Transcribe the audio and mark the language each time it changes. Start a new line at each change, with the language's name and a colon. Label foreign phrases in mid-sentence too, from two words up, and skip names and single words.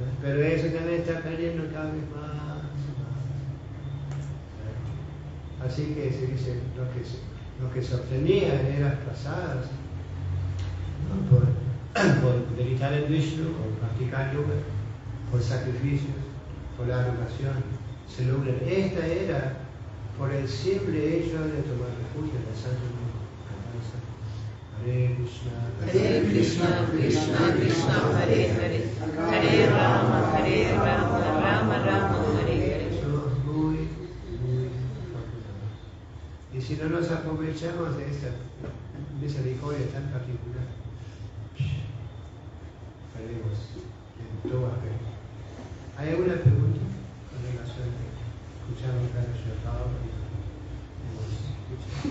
Spanish: Pero eso también está perdiendo cada vez más. Así que se dice lo que se obtenía en eras pasadas, ¿no? por meditar en Vishnu, por practicar yoga, por sacrificios, por la adoración, se logra. Esta era por el simple hecho de tomar refugio en el Santo Nombre.
Sanskrit: Hare Krishna, Krishna Krishna, Hare Hare, Hare Rama, Rama Rama, Hare Hare.
Spanish: Somos muy afortunados. Y si no nos aprovechamos de esta misericordia tan particular, perdemos en todo aspecto. ¿Hay alguna pregunta con relación a escuchamos cada Shabbat y hemos escuchado?